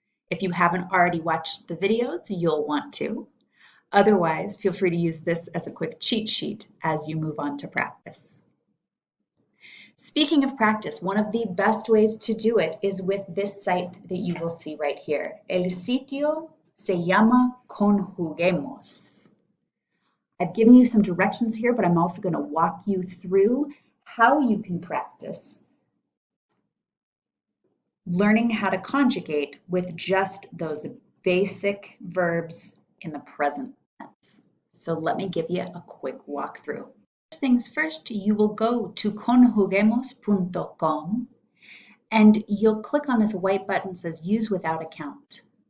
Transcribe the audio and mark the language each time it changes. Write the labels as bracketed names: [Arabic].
[English] If you haven't already watched the videos, you'll want to. Otherwise, feel free to use this as a quick cheat sheet as you move on to practice. Speaking of practice, one of the best ways to do it is with this site that you will see right here. [Spanish] El sitio se llama Conjuguemos. [English] I've given you some directions here, but I'm also going to walk you through how you can practice learning how to conjugate with just those basic verbs in the present tense. So let me give you a quick walkthrough. First things first, you will go to conjuguemos.com and you'll click on this white button that says Use Without Account.